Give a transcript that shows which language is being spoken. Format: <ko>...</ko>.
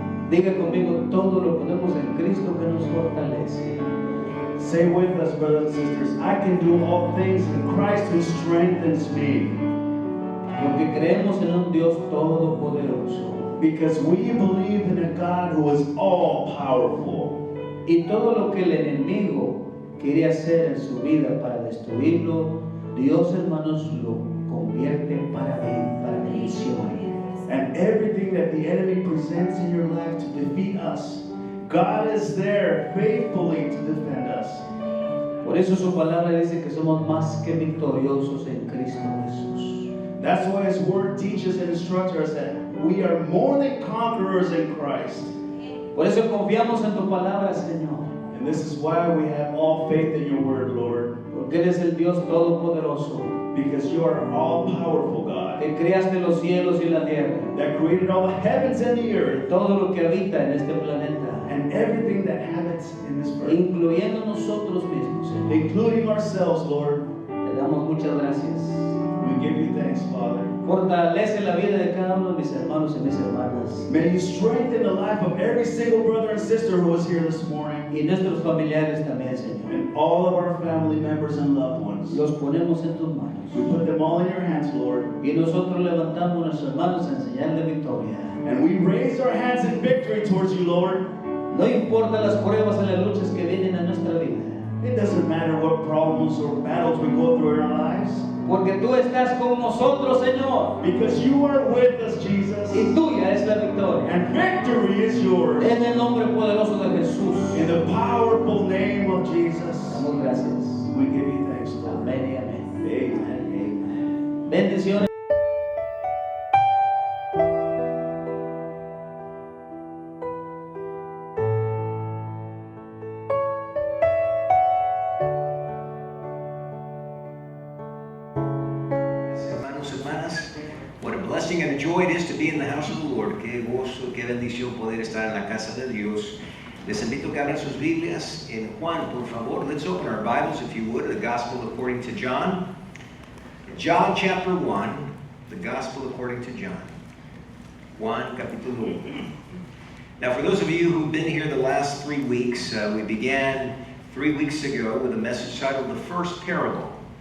<es>Diga conmigo, todo lo ponemos en Cristo que nos fortalece.</es> <en>Say with us, brothers and sisters, I can do all things in Christ who strengthens me.</en> <es>Porque creemos en un Dios todopoderoso.</es> <en>Because we believe in a God who is all powerful.</en> <es>Y todo lo que el enemigo quiere hacer en su vida para destruirlo, Dios, hermanos, lo convierte para bien, para bendición.</es> <en>And everything that the enemy presents in your life to defeat us, God is there faithfully to defend us.</en> <es>Por eso su palabra dice que somos más que victoriosos en Cristo Jesús.</es> <en>That's why His Word teaches and instructs us that we are more than conquerors in Christ.</en> <es>Por eso confiamos en tu palabra, Señor.</es> <en>And this is why we have all faith in your Word, Lord.</en> <es>Porque eres el Dios todopoderoso,</es> <en>Because you are all-powerful God</en> <es>que creaste los cielos y la tierra,</es> <en>that created all the heavens and the earth</en> <es>todo lo que habita en este planeta,</es> <en>and everything that habits in this earth,</en> <es>incluyendo nosotros mismos, Señor.</es> <en>including ourselves, Lord.</en> <es>Te damos muchas gracias.</es> <en>We give you thanks, Father.</en> <es>Fortalece la vida de cada uno de mis hermanos y mis hermanas,</es> <en>May you strengthen the life of every single brother and sister who is here this morning,</en> <es>y nuestros familiares también, Señor.</es> <en>and all of our family members and loved ones.</en> <es>Los ponemos en tus manos.</es> <en>We put them all in your hands, Lord.</en> <es>Y nosotros levantamos nuestras manos en señal de victoria.</es> <en>And we raise our hands in victory towards you, Lord.</en> <es>No importa las pruebas y las luchas que vienen a nuestra vida,</es> <en>It doesn't matter what problems or battles we go through in our lives,</en> <es>porque tú estás con nosotros, Señor,</es> <en>because you are with us, Jesus.</en> <es>y tuya es la victoria.</es> <en>And victory is yours.</en> <es>En el nombre poderoso de Jesús,</es> <en>In the powerful name of Jesus,</en> <es>damos gracias.</es> <en>we give you thanks, Lord.</en> <es>Amén y amén.</es> <en>Amen. Amen.</en> <es>Bendiciones. Hermanos, hermanas,</es> <en>what a blessing and a joy it is to be in the house of the Lord.</en> <es>Qué gozo, qué bendición poder estar en la casa de Dios. Les invito a que abran sus Biblias en Juan, por favor.</es> <en>Let's open our Bibles, if you would, the Gospel according to John. John chapter 1, the Gospel according to John.</en> <es>Juan capítulo 1.</es> <en>Now, for those of you who've been here the last 3 weeks, we began 3 weeks ago with a message titled The First Parable.</en>